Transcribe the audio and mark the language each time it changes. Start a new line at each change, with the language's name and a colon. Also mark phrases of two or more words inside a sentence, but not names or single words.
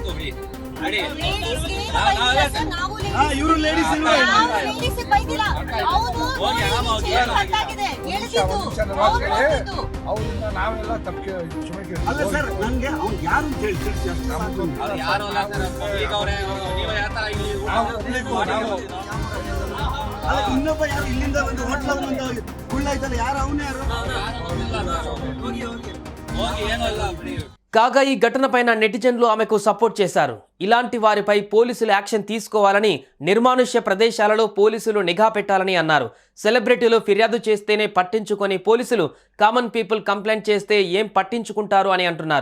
Kannada: ಇವರು ಲೇಡೀಸ್ ಅಲ್ಲ ಸರ್ ನನ್ಗೆ ಅವ್ನು ಯಾರು ಅಂತ ಹೇಳಿ ಅಲ್ಲ ಇನ್ನೊಬ್ಬ ಯಾರು ಇಲ್ಲಿಂದ ಒಂದು ಹೋಟ್ಲ ಒಂದು ಕುಳ್ಳಾಯ್ತಲ್ಲ ಯಾರು ಅವನೇ ಯಾರು
Telugu: కాగా ఈ ఘటనపైన నెటిజన్లు ఆమెకు సపోర్ట్ చేశారు. ఇలాంటి వారిపై పోలీసులు యాక్షన్ తీసుకోవాలని, నిర్మానుష్య ప్రదేశాలలో పోలీసులు నిఘా పెట్టాలని అన్నారు. సెలబ్రిటీలు ఫిర్యాదు చేస్తేనే పట్టించుకొని పోలీసులు
English: common people complaint
Telugu: చేస్తే ఏం పట్టించుకుంటారు అని అంటున్నారు.